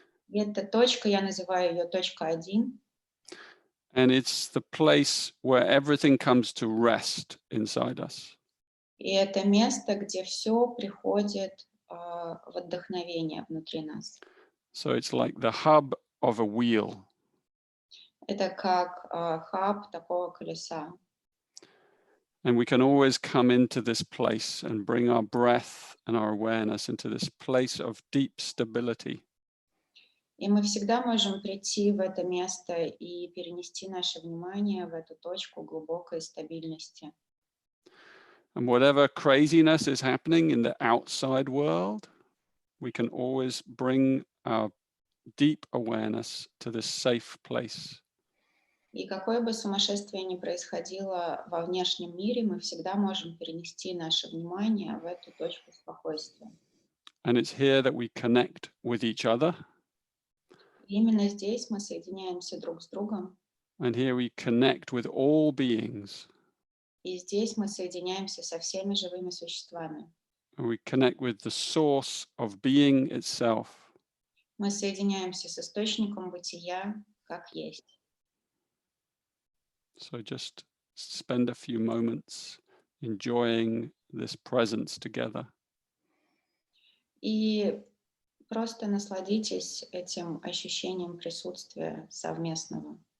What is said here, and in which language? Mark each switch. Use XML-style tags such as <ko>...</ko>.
<ru>И эта точка, я называю ее точка 1.</ru> <en>And it's the place where everything comes to rest inside us.</en> <ru>И это место, где все приходит в вдохновение внутри нас.</ru> <en>So it's like the hub of a wheel.</en> <ru>Это как хаб такого колеса.</ru> <en>And we can always come into this place and bring our breath and our awareness into this place of deep stability.</en> <ru>И мы всегда можем прийти в это место и перенести наше внимание в эту точку глубокой стабильности.</ru> <en>And whatever craziness is happening in the outside world, we can always bring our deep awareness to this safe place.</en> <ru>И какое бы сумасшествие ни происходило во внешнем мире, мы всегда можем перенести наше внимание в эту точку спокойствия.</ru> <en>And it's here that we connect with each other.</en> <ru>И именно здесь мы соединяемся друг с другом.</ru> <en>And here we connect with all beings.</en> <ru>И здесь мы соединяемся со всеми живыми существами.</ru> <en>And we connect with the source of being itself.</en> <ru>Мы соединяемся с источником бытия, как есть.</ru> <en>So just spend a few moments enjoying this presence together.</en> <ru>И просто насладитесь этим ощущением присутствия совместного.</ru>